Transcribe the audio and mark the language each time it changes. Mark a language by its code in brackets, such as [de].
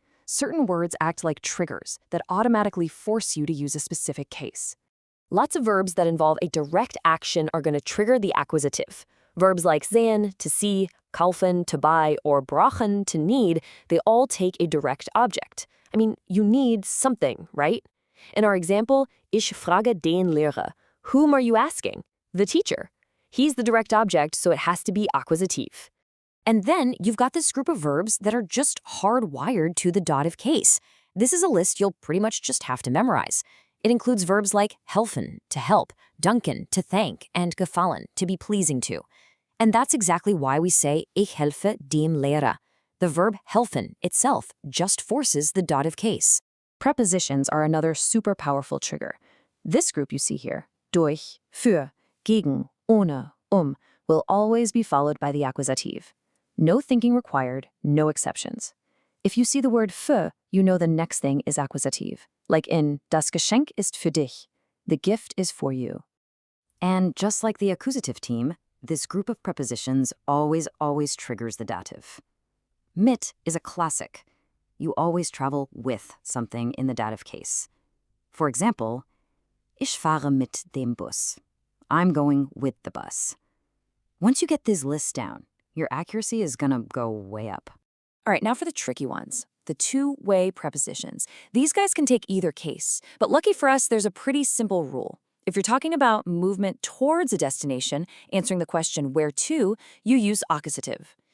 [en] Certain words act like triggers that automatically force you to use a specific case. Lots of verbs that involve a direct action are going to trigger the accusative. Verbs like sehen, to see, kaufen, to buy, or brauchen, to need, they all take a direct object. I mean, you need something, right? In our example, [de] ich frage den Lehrer. [en] Whom are you asking? The teacher. He's the direct object, so it has to be accusative. And then you've got this group of verbs that are just hardwired to the dative case. This is a list you'll pretty much just have to memorize. It includes verbs like helfen, to help, danken, to thank, and gefallen, to be pleasing to. And that's exactly why we say [de] ich helfe dem Lehrer. [en] The verb helfen itself just forces the dative case. Prepositions are another super powerful trigger. This group you see here, durch, für, gegen, ohne, will always be followed by the accusative. No thinking required, no exceptions. If you see the word für, you know the next thing is accusative. Like in [de] das Geschenk ist für dich. [en] The gift is for you. And just like the accusative team, this group of prepositions always triggers the dative. Mit is a classic. You always travel with something in the dative case. For example, [de] ich fahre mit dem Bus. [en] I'm going with the bus. Once you get these lists down, your accuracy is gonna go way up. All right, now for the tricky ones. The two-way prepositions. These guys can take either case, but lucky for us, there's a pretty simple rule. If you're talking about movement towards a destination, answering the question where to, you use accusative.